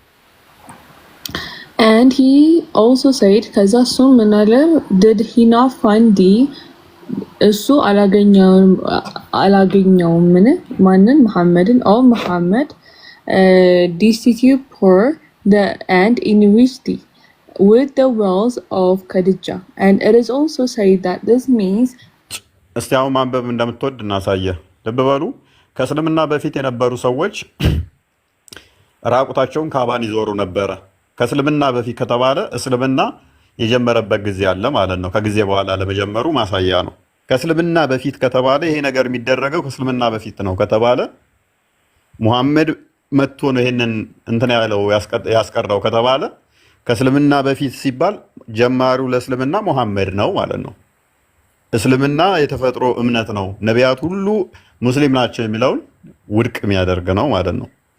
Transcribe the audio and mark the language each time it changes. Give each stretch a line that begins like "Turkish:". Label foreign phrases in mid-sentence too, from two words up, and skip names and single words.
English: And he also said
Amharic: ከዛ እሱም ምን አለ?
English: did he not find thee
Amharic: እሱ አላገኘውም ምን ማንን?
English: መሐመድን ኦ መሐመድ destitute poor and enriched thee with the wells of Khadijah. And it is also said that this means
Amharic: እስቲ አሁን ማንበብ እንደምትወድ እናሳየ። ልብ በሉ ከእስልምና በፊት የነበሩ ሰዎች ራቁታቸውን ካባን ይዞሩ ነበረ። ከእስልምና በፊት ከተባለ እስልምና የጀመረበት ጊዜ አለ ማለት ነው። ከጊዜ በኋላ ለመጀመሩ ማሳያ ነው። ከእስልምና በፊት ከተባለ ይሄ ነገር የሚደረገው ከእስልምና በፊት ነው ከተባለ ሙሐመድ መጥቶ ነው ይሄንን እንትን ያለው ያስቀረው ከተባለ ከእስልምና በፊት ሲባል ጀማሪው ለእስልምና ሙሐመድ ነው ማለት ነው። እስልምና የተፈጥሮ እምነት ነው። ነቢያት ሁሉ ሙስሊም ናቸው የሚለውን ውድቅ የሚያደርግ ነው ማለት ነው።